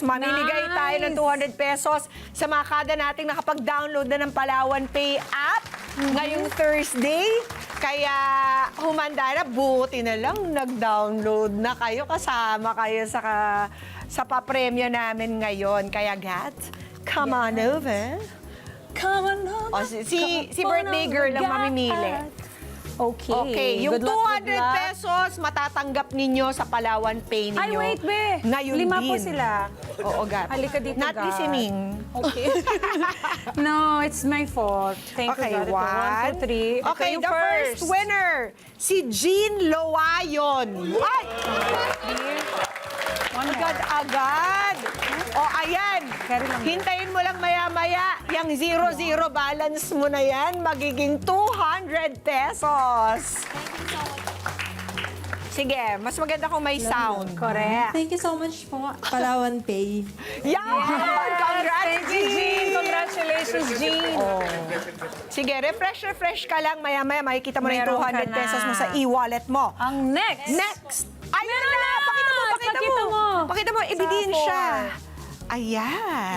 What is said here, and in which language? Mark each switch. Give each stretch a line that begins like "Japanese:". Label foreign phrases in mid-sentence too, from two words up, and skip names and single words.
Filipino: Mamimigay tayo ng 200 pesos sa mga kada nating nakapag-download na ng Palawan Pay app ngayong Thursday. Kaya humanda na, buti na lang nag-download na kayo, kasama kayo sa papremyo namin ngayon.
English: Kaya Gats, come on over. Come on over.
Filipino: O, si birthday girl ang mamimili. Okay. Okay, yung
English: Good luck, 200 good luck.
Filipino: pesos matatanggap ninyo sa Palawan Pay ninyo. Ay, wait, be. Ngayon 5 din. po sila. Oo, Gat. Halika dito,
English: Not
Filipino: Gat.
English: listening. Okay. No, it's my fault. Thank Okay, you, God. 1, 2, 3. Okay,
Filipino: yung
English: the first winner,
Filipino: si Jean Loayon. Ay! Agad-agad. O, ayan. Carry lang. Hintayin mo lang maya-maya. Yung 0-0 balance mo na yan, magiging 200 pesos. Sige, mas maganda kung may sound. Correct.
English: Thank you so much po, Palawan Pay.
Filipino: Yan! Congrats,
English: Thank you, Jean. Congratulations, Jean.
Filipino: Sige, refresh ka lang. Maya-maya, makikita mo na yung Meron ka 200 pesos mo na. sa e-wallet mo. Ang next. Next! Ayun Meron na! na! Pakita mo! Pakita mo. Pakita mo, ebidensya. Ayan.